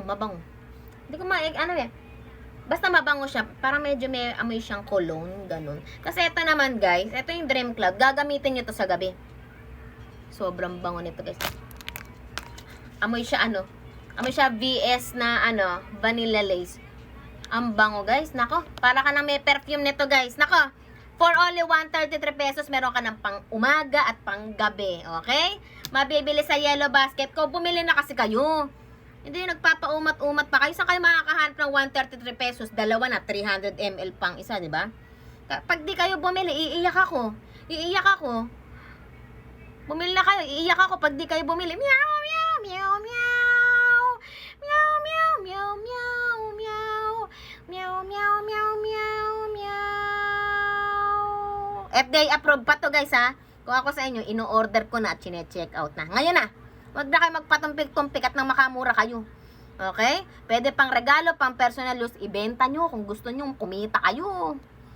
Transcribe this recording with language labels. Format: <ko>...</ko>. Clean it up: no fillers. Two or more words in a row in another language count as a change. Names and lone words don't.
<tl>Hindi ko basta mabango siya, parang medyo may amoy siyang cologne, ganun. Kasi ito naman, guys, ito yung Dream Cloud, gagamitin nyo to sa gabi. Sobrang bango nito, guys. Amoy siya VS na vanilla lace. Ang bango, guys. Nako, para ka na may perfume nito, guys. Nako,</tl> <en>for only</en> <tl>133 pesos, meron ka ng pang umaga at pang gabi. Okay? Mabibili sa Yellow Basket ko. Bumili na kasi kayo. Hindi yung nagpapaumat-umat pa kayo. Saan kayo makakahanap ng 133 pesos? Dalawa na, 300 ml pang isa, di ba? Pag di kayo bumili, iiyak ako. Bumili na kayo, iiyak ako pag di kayo bumili. Meow, meow, meow, meow. Meow, meow, meow, meow, meow. Meow, meow, meow, meow, meow.</tl> <en>FDA approved</en> <tl>pa to, guys, ha? Kung ako sa inyo, ino-order ko na at chine-check out na. Ngayon na, wag na kayo magpatumpik-tumpik at nang makamura kayo. Okay? Pwede pang regalo, pang</tl> <en>personal use,</en> <tl>ibenta nyo kung gusto nyo, kumita kayo.</tl>